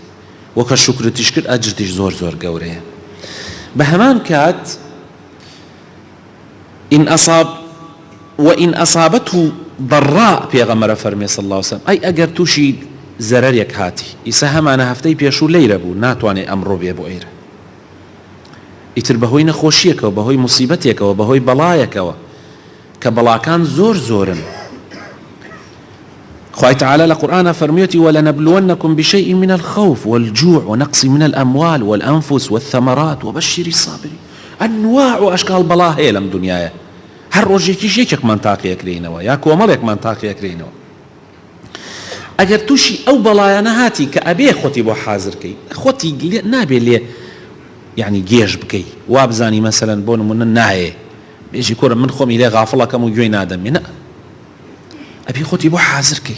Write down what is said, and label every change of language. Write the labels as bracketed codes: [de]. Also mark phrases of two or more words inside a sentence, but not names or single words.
[ckb] وەکە شکرتیش کرد ئەجرتیش زۆر زۆر گەورەیە. بە هەمان کات [ar] وئین ئەسابەته ضەڕا، [ckb] پێغەمبەر فەرمێ [ar] صلی الله علیه وسلم، [ckb] ئەی ئەگەر تووشی زەرەرێک هاتی، ئیسا هەمانە هەفتەی پێشوو لەیرە بوو ناتوانێ ئەمڕۆ بێ بۆ ئێرە، ئیتر بەهۆی نەخۆشیەکەوە، بەهۆی موسیبەتێکەوە، بەهۆی بەڵایەکەوە کە بەڵاکان زۆر زۆرن. خوای تعالی لە قورئانە فەرموویەتی [ar] وَلَنَبْلُوَنَّكُمْ بِشَيْءٍ مِنَ الْخَوْفِ وَالْجُوعِ وَنَقْصٍ مِنَ الْأَمْوَالِ وَالْأَنْفُسِ وَالثَّمَرَاتِ وَبَشِّرِ الصَّابِرِينَ. [ckb] ئەنواع و ئەشکال بەڵا هەیە لەم دنیایە، هەر ڕۆژێکیش یەکێکمان تاقیەکرێنەوە یا کۆمەڵێکمان تاقیەکرێنەوە. ئەگەر تووشی ئەو بەڵایانە هاتی کە ئەبێ خۆتی بۆ حازرکەی، خۆتی نابێ لێ یعنی گێژ بکەی، وا بزانی مەسەلەن بۆ نمونە نایێ بێژی کۆرە من خۆمی لێ غافڵەکەم و گوێی نادەمێ، نە، ئەبێ خۆتی بۆ حازرکەی.